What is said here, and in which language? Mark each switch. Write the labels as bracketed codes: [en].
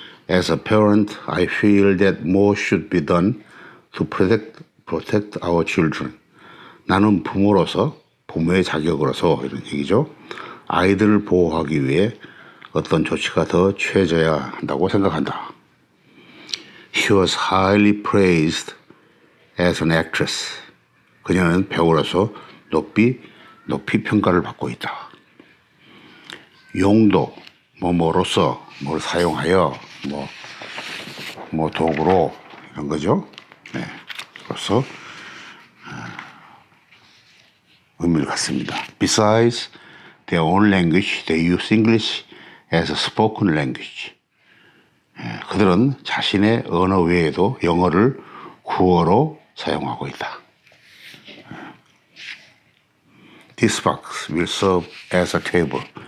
[en] As a parent, I feel that more should be done to protect our children. [ko] 나는 부모로서 부모의 자격으로서 이런 얘기죠. 아이들을 보호하기 위해 어떤 조치가 더 취해져야 한다고 생각한다. [en] She was highly praised as an actress. [ko] 그녀는 배우로서 높이 평가를 받고 있다. 용도, 뭐로서, 뭘 사용하여, 도구로, 이런 거죠. 네. 그래서, 의미를 갖습니다. [en] Besides their own language, they use English as a spoken language. [ko] 그들은 자신의 언어 외에도 영어를 구어로 사용하고 있다. [en] This box will serve as a table.